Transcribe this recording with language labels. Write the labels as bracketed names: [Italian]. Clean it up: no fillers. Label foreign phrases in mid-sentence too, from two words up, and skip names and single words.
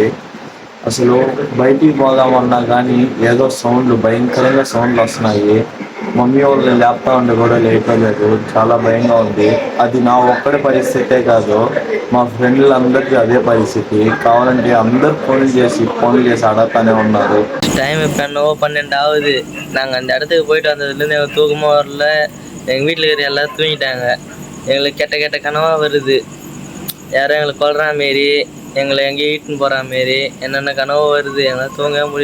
[Telugu] అసలు బయటికి పోదామన్నా కానీ ఏదో సౌండ్లు భయంకరంగా సౌండ్లు వస్తున్నాయి. మమ్మీ వాళ్ళు లేపుతా ఉండి కూడా లేపలేదు. చాలా భయంగా ఉంది. అది నా ఒక్కడి పరిస్థితే కాదు, మా ఫ్రెండ్లందరికీ అదే పరిస్థితి. కావాలంటే అందరు ఫోన్లు చేసి అడగతానే உన్నారు. [Tamil] டைம் இப்போ என்னவோ 12 ஆகுது. நாங்கள் அந்த இடத்துக்கு போயிட்டு வந்ததுலேருந்து எங்கள் தூக்கமாக வரல. எங்கள் வீட்டில் இருக்கிற எல்லோரும் தூங்கிட்டாங்க. எங்களுக்கு கெட்ட கெட்ட கனவாக வருது. யாரும் எங்களை கொல்ற மாரி, எங்களை எங்கேயும் ஈட்டுன்னு போகிற மாரி என்னென்ன கனவு வருது. எங்களால் தூங்கவே முடியல.